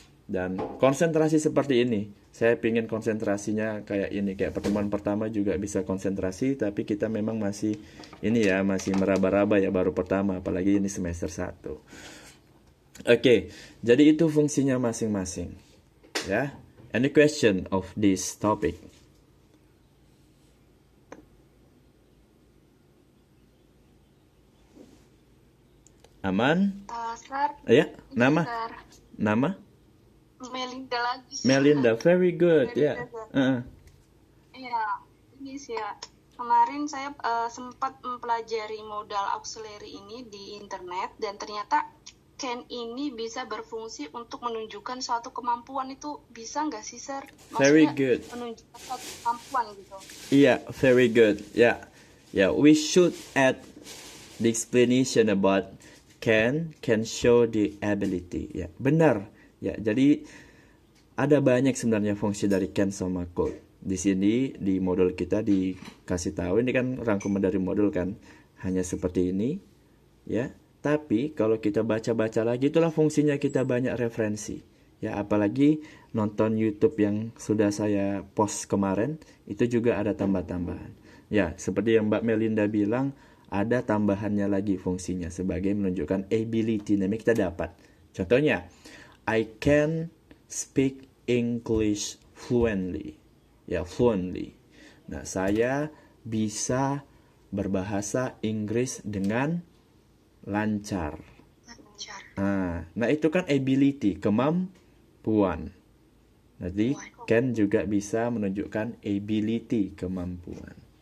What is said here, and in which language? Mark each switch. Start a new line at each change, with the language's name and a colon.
Indonesian: Dan konsentrasi seperti ini, saya pingin konsentrasinya kayak ini, kayak pertemuan pertama juga bisa konsentrasi, tapi kita memang masih ini ya, masih meraba-raba ya, baru pertama, apalagi ini semester 1. Oke, jadi itu fungsinya masing-masing ya.
English: Any question of this topic?
Indonesian: Aman?
English: Sir,
Indonesian: Ya, nama?
English: Sir.
Indonesian: Nama? Melinda lagi.
English: Melinda, very good. Ya.
Indonesian: Iya, ini sih ya. Kemarin saya sempat mempelajari modal auxiliary ini di internet, dan ternyata can ini bisa berfungsi untuk menunjukkan suatu kemampuan. Itu bisa nggak sih, Sir? Maksudnya
English: Very good.
Indonesian: menunjukkan suatu kemampuan gitu.
English: Iya, very good. Ya, we should add the explanation about can show the ability.
Indonesian: Ya, benar. Ya, jadi ada banyak sebenarnya fungsi dari can sama could. Di sini di modul kita dikasih tahu, ini kan rangkuman dari modul kan, hanya seperti ini, ya. Tapi kalau kita baca-baca lagi, itulah fungsinya kita banyak referensi. Ya, apalagi nonton YouTube yang sudah saya post kemarin, itu juga ada tambah-tambahan. Ya, seperti yang Mbak Melinda bilang, ada tambahannya lagi fungsinya sebagai menunjukkan ability yang kita dapat.
English: Contohnya, I can speak English fluently. Ya, fluently.
Indonesian: Nah, saya bisa berbahasa Inggris dengan lancar. Nah, itu kan ability, kemampuan. Jadi, can juga bisa menunjukkan ability, kemampuan.